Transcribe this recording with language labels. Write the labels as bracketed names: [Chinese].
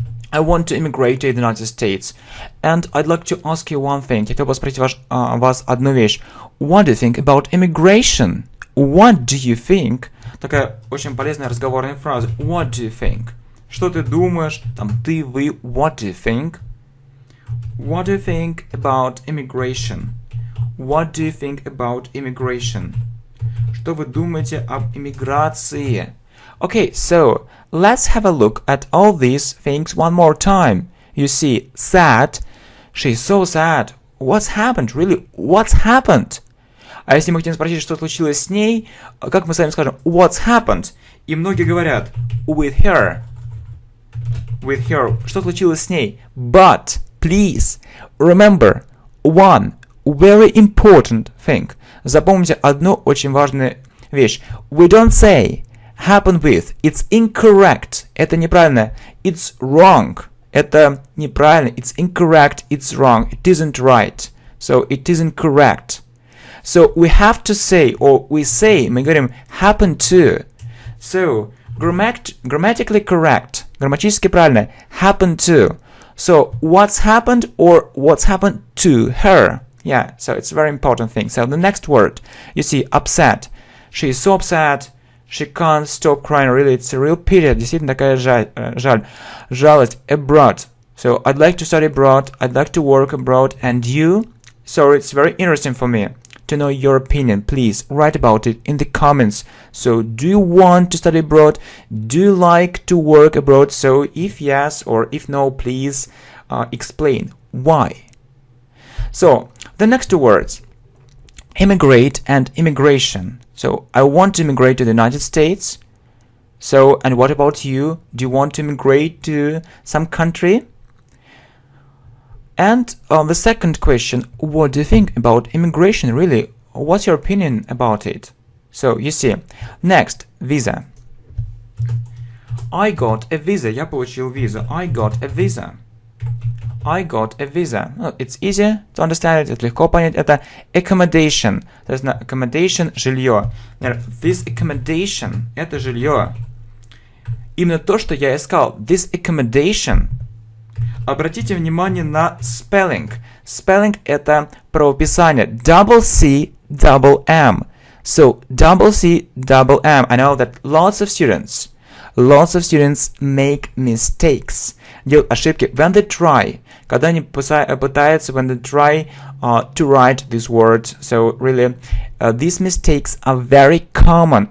[English] I want to immigrate to the United States. And I'd like to ask you one thing. [Russian] Я хотел бы спросить вас одну вещь. [English] What do you think about immigration? What do you think? [Russian] Такая очень полезная разговорная фраза. [English] What do you think? [Russian] Что ты думаешь? Ты, вы. [English] What do you think? What do you think about immigration? [Russian] Что вы думаете об иммиграции? [English] Okay, so let's have a look at all these things one more time. You see, sad. She's so sad. What's happened? Really, what's happened? [Russian] А если мы хотим спросить, что случилось с ней, как мы с вами скажем [English] what's happened? [Russian] И многие говорят [English] with her. [Russian] Что случилось с ней? [English] But, please, remember one very important thing. [Russian] Запомните одну очень важную вещь. [English] We don't say happen with. It's incorrect. [Russian] Это неправильно. [English] It's wrong. [Russian] Это неправильно. [English] It's incorrect. It's wrong. It isn't right. So it isn't correct. So we have to say, or we say, [Russian] мы говорим [English] happen to. So grammatically correct. [Russian] Грамматически правильно. [English] Happen to. So what's happened or what's happened to her. Yeah, so it's a very important thing. So the next word, you see, upset. She is so upset. She can't stop crying. Really, it's a real pity. [Russian] Действительно такая жалость. [English] Abroad. So, I'd like to study abroad. I'd like to work abroad. And you? So, it's very interesting for me to know your opinion. Please write about it in the comments. So, do you want to study abroad? Do you like to work abroad? So, if yes or if no, please explain why. So, the next two words. Immigrate and immigration. So, I want to immigrate to the United States. So, and what about you? Do you want to immigrate to some country? And the second question, what do you think about immigration, really? What's your opinion about it? So, you see. Next, visa. I got a visa. [Russian] Я получил визу. [English] I got a visa. I got a visa. Well, it's easy to understand it. [Russian] Это легко понять. Это accommodation. То есть accommodation – жилье. This accommodation – это жилье. Именно то, что я искал. This accommodation. Обратите внимание на spelling. Spelling – это правописание. [English] Double C, double M. So, double C, double M. I know that lots of students make mistakes. [Russian] Делают ошибки [English] when they try. [Russian] Когда они пытаются, [English] when they try to write this word. So, really, these mistakes are very common.